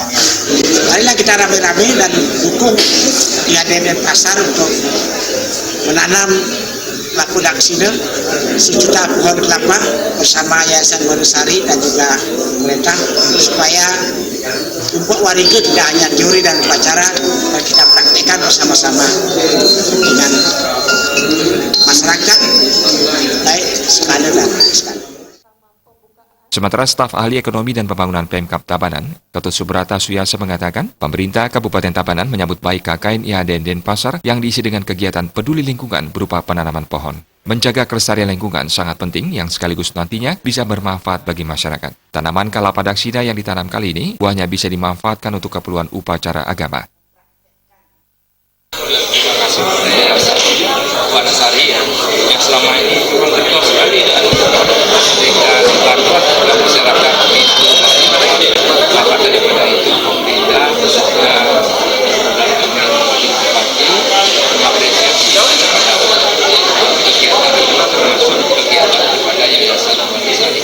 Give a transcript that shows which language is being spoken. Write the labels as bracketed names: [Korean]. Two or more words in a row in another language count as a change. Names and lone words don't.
[Indonesian] Marilah kita rame-rame dan dukung IHDN Denpasar untuk menanam kelapa daksina 1 juta pohon kelapa bersama Yayasan Buana Sari dan juga pemerintah supaya untuk warga tidak hanya teori dan upacara dan kita praktekkan bersama-sama dengan masyarakat baik skala dan skala. Sementara staf ahli ekonomi dan pembangunan Pemkab Tabanan, Ketut Subrata Suyasa mengatakan, pemerintah Kabupaten Tabanan menyambut baik KKN IHDN Denpasar yang diisi dengan kegiatan peduli lingkungan berupa penanaman pohon. Menjaga kelestarian lingkungan sangat penting yang sekaligus nantinya bisa bermanfaat bagi masyarakat. Tanaman kelapa daksina yang ditanam kali ini buahnya bisa dimanfaatkan untuk keperluan upacara agama. Terima kasih kepada Yayasan Buana Sari yang selama ini memang getol sekali dan memberikan bantuan kepada masyarakat apa daripada itu pemerintah khususnya mengapresiasi kepada kegiatan ini termasuk kegiatan kepada Yayasan Buana Sari.